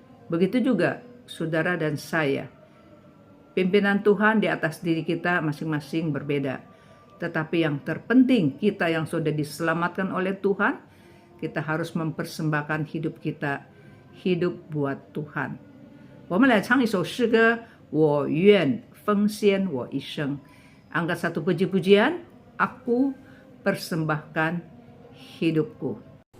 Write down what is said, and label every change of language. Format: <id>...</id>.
<id>Begitu juga saudara dan saya. Pimpinan Tuhan di atas diri kita masing-masing berbeda. Tetapi yang terpenting, kita yang sudah diselamatkan oleh Tuhan, kita harus mempersembahkan hidup kita, hidup buat Tuhan.</id> <zh>我们来唱一首诗歌，我愿奉献我一生。</zh> <id>Angkat satu puji-pujian, aku persembahkan hidupku.</id>